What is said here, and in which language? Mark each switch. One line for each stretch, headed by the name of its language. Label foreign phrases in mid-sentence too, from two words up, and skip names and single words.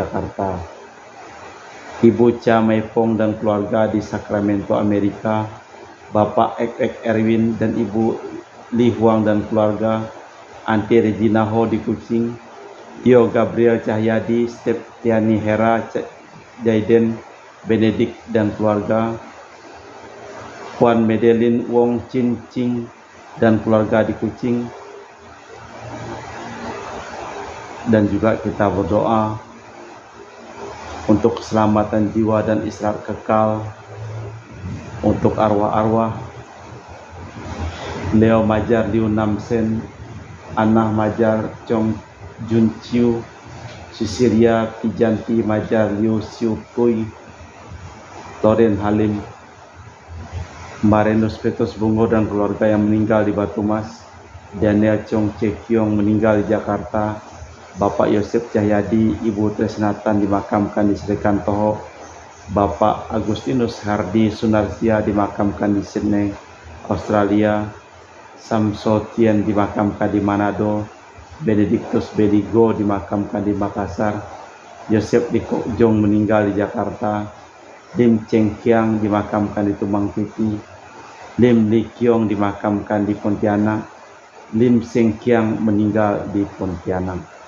Indonesian: Jakarta, Ibu Cha Maipong dan keluarga di Sacramento, Amerika, Bapak Ek Erwin dan Ibu Li Huang dan keluarga, Anti Regina Ho di Kucing, Tio Gabriel Cahyadi, Steptiani Hera Jaiden Benedict dan keluarga, Juan Medelin Wong Chin Ching dan keluarga di Kucing. Dan juga kita berdoa untuk keselamatan jiwa dan istirahat kekal untuk arwah-arwah Leo Majar Liu Namsen, Anah Majar Chong Jun Chiu, Sisiria Pijanti Majar Liu Siu Kui, Loren Halim, Marenus Petrus Bungo dan keluarga yang meninggal di Batu Mas, Daniel Chong Cekyong meninggal di Jakarta, Bapak Yosef Cahyadi, Ibu Tresnatan dimakamkan di Serikan Toho, Bapak Agustinus Hardi Sunarsia dimakamkan di Sydney, Australia, Samsotien dimakamkan di Manado, Benedictus Bedigo dimakamkan di Makassar, Yosef Dikok Jong meninggal di Jakarta, Lim Cheng Kiang dimakamkan di Tumbang Titi, Lim Li Kiong dimakamkan di Pontianak, Lim Seng Kiang meninggal di Pontianak.